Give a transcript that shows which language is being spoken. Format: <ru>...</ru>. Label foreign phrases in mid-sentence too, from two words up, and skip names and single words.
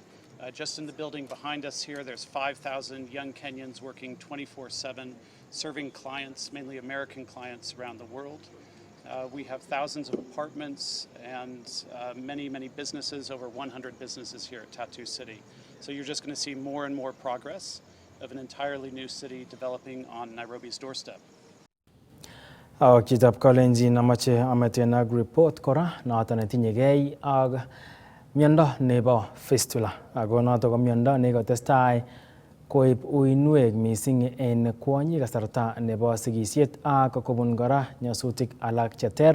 <en>Just in the building behind us here, there's 5,000 young Kenyans working 24/7, serving clients, mainly American clients around the world. We have thousands of apartments and many, many businesses, over 100 businesses here at Tattoo City. So you're just going to see more and more progress of an entirely new city developing on Nairobi's doorstep.</en> <kln>Chitab Kalenjin amache ameten ak report kora noton netinyegei ak miondo nebo fistula. Ako noto ko miondo nekotestai koib uinwek mising en kwonyik kasarta nebo sigisiet ak kobun kora nyasutik alak cheter.</kln>